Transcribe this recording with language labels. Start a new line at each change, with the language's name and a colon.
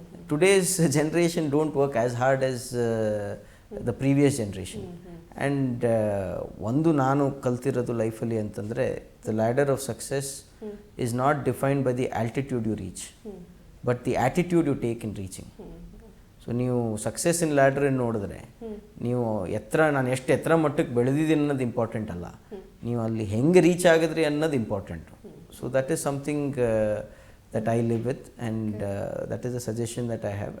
English: Today's generation don't work as hard as the previous generation. And
Kannada: ಒಂದು ನಾನು ಕಲ್ತಿರೋದು ಲೈಫಲ್ಲಿ ಅಂತಂದರೆ,
English: the ladder of success is not defined by the altitude you reach, but the attitude you take in reaching.
Kannada: So ನೀವು ಸಕ್ಸಸ್ಸಿನ ಲ್ಯಾಡ್ರನ್ನು ನೋಡಿದ್ರೆ, ನೀವು ನಾನು ಎಷ್ಟು ಎತ್ತರ ಮಟ್ಟಕ್ಕೆ ಬೆಳೆದಿದ್ದೀನಿ ಅನ್ನೋದು ಇಂಪಾರ್ಟೆಂಟ್ ಅಲ್ಲ, ನೀವು ಅಲ್ಲಿ ಹೆಂಗೆ ರೀಚ್ ಆಗಿದ್ರಿ ಅನ್ನೋದು important.
English: So that is something that I live with, and that is a suggestion that I have.